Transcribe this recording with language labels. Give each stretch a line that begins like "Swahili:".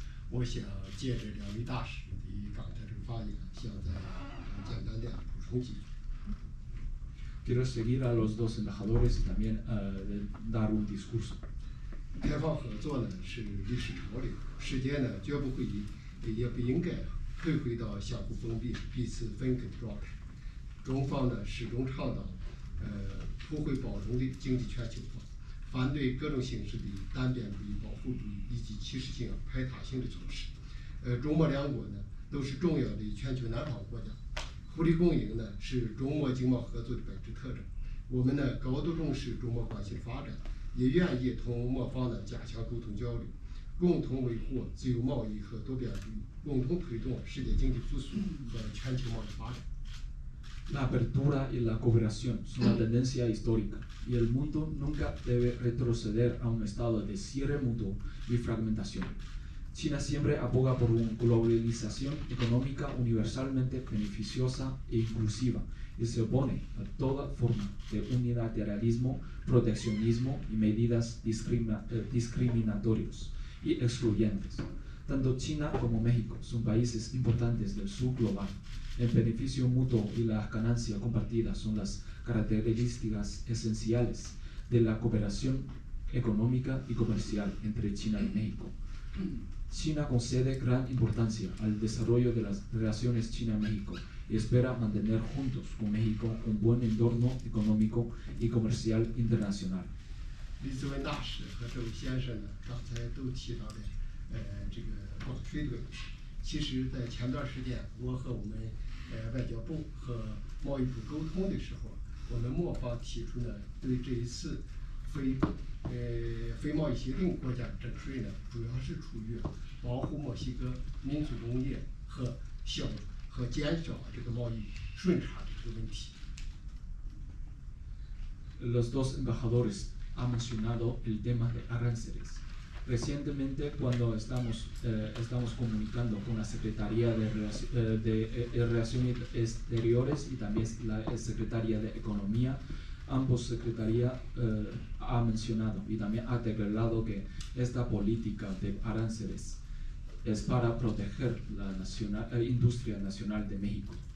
Chinese: 我想借着两位大使的刚才这个发言，想再简单的补充几句。
Spanish: Quiero seguir a los dos embajadores y también dar un discurso.
Chinese: 开放合作呢是历史潮流，世界呢绝不会也不应该退回到相互封闭、彼此分割的状态。中方呢始终倡导普惠包容的经济全球化，反对各种形式的单边主义、保护主义以及歧视性、排他性的措施。中墨两国呢都是重要的全球南方国家，互利共赢呢是中墨经贸合作的本质特征。我们呢高度重视中墨关系的发展，也愿意同墨方呢加强沟通交流，共同维护自由贸易和多边主义，共同推动世界经济复苏和全球贸易发展。
Spanish: La apertura y la cooperación son una tendencia histórica y el mundo nunca debe retroceder a un estado de cierre mutuo y fragmentación. China siempre aboga por una globalización económica universalmente beneficiosa e inclusiva y se opone a toda forma de unilateralismo, proteccionismo y medidas discriminatorias y excluyentes. Tanto China como México son países importantes del sur global. El beneficio mutuo y la ganancia compartida son las características esenciales de la cooperación económica y comercial entre China y México. China concede gran importancia al desarrollo de las relaciones China-México y espera mantener juntos con México un buen entorno económico y comercial internacional.
Chinese: 李子文大使和这位先生呢，刚才都提到的，这个广吹的问题。其实，在前段时间，我和我们外交部和贸易部沟通的时候，我们墨方提出呢，对这一次非贸易协定国家征税呢，主要是出于保护墨西哥民族农业和减少这个贸易顺差的这个问题。
Spanish: Los dos embajadores han mencionado el tema de aranceles. Recientemente, cuando estamos comunicando con la Secretaría de Relaciones Exteriores y también la Secretaría de Economía, ambos secretarías han mencionado y también ha declarado que esta política de aranceles es para proteger la industria nacional de México.